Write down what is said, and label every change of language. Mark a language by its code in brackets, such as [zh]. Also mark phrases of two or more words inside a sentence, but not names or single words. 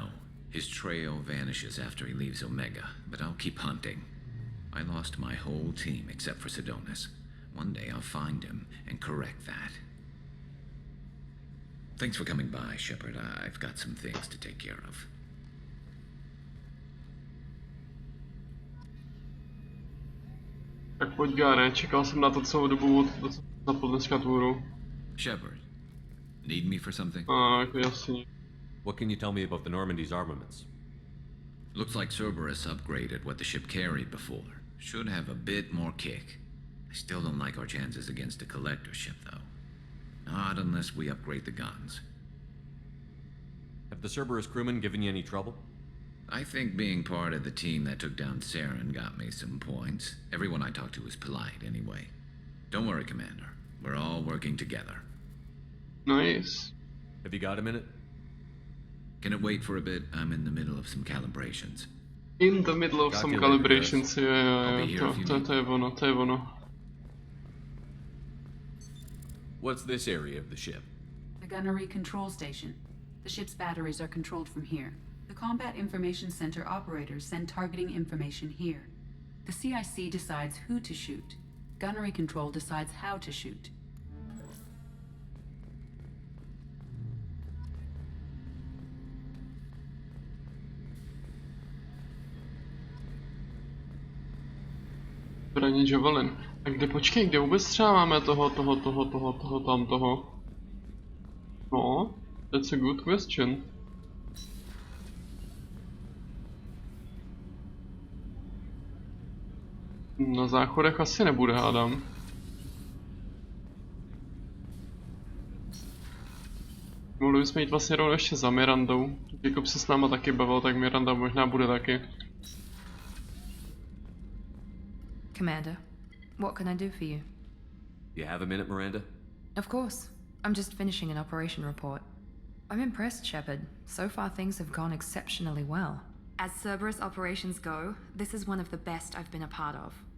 [en] His trail vanishes after he leaves Omega, but I'll keep hunting. I lost my whole team except for Sidonis. One day I'll find him and correct that. Thanks for coming by, Shepard. I've got some things to take care of. [cs] Tak pojď, Gare, čekal jsem na to celou dobu, co zapl dneska tu hru. [en] Shepard, need me for something? [cs] Jako jasně. [en] What can you tell me about the Normandy's armaments? Looks like Cerberus upgraded what the ship carried before. Should have a bit more kick. I still don't like our chances against a collector ship, though. Not unless we upgrade the guns. Have the Cerberus crewmen given you any trouble? I think being part of the team that took down Saren got me some points. Everyone I talked to was polite, anyway. Don't worry, Commander. We're all working together. Nice. Have you got a minute? Can it wait for a bit? I'm in the middle of some calibrations. In the middle of some calibrations, [cs] jo, to je ono. [en] What's this area of the ship? The gunnery control station. The ship's batteries are controlled from here. The Combat Information Center operators send targeting information here. The CIC decides who to shoot. Gunnery control decides how to shoot. [cs] Zbraně Javelin. A kde, počkej, kde vůbec třeba máme toho, tamtoho? No, [en] that's a good question. [cs] Na záchodech asi nebude, hádám. Mohli bychom jít vlastně rovnou ještě za Mirandou. Jakob se s náma taky bavil, tak Miranda možná bude taky. [en] Commander, what can I do for you? You have a minute, Miranda? Of course. I'm just finishing an operation report. I'm impressed, Shepard. So far things have gone exceptionally well. As Cerberus operations go, this is one of the best I've been a part of.